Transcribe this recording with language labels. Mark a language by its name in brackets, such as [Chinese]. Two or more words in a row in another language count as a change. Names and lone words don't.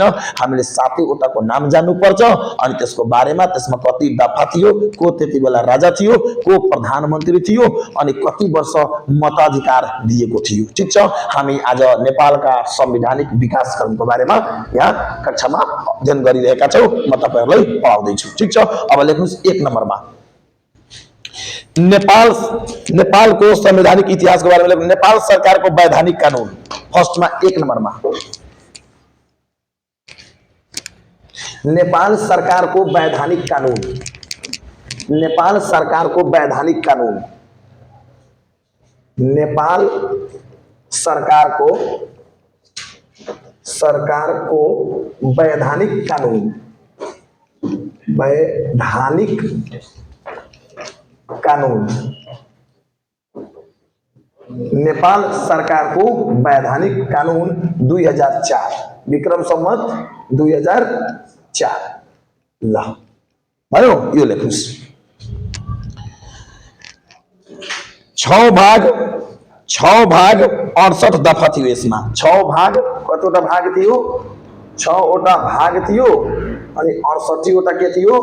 [Nepali] हामीले 7 वटाको नाम जान्नु पर्छ अनि त्यसको बारेमा, त्यसमा कति दफा थियो, को त्यति बेला राजा थियो, को प्रधानमन्त्री थियो अनि कति वर्ष मताधिकार दिएको थियो। ठीक छ, हामी आज नेपालका संवैधानिक विकास क्रमको बारेमा यहाँ कक्षामा अध्ययन गरिरहेका छौं। म तपाईहरुलाई पढाउँदै छु। ठीक छ, अब लेख्नुस् [Hindi] 1 नम्बरमा नेपाल नेपाल को संवैधानिक इतिहास के बारे में नेपाल सरकार को वैधानिक कानून फर्स्ट में 1 नंबर में नेपाल सरकार को वैधानिक कानून, नेपाल सरकार को वैधानिक कानून, [Nepali] नेपाल सरकार को वैधानिक कानून, वैधानिक कानून, नेपाल सरकार को वैधानिक कानून 2004 विक्रम संवत 2004 ला भयो यो लेख्नुस्। 6 भाग 68 दफा थियो यसमा। 6 भाग कतिवटा भाग थियो? 6 वटा भाग थियो अनि 68 वटा के थियो?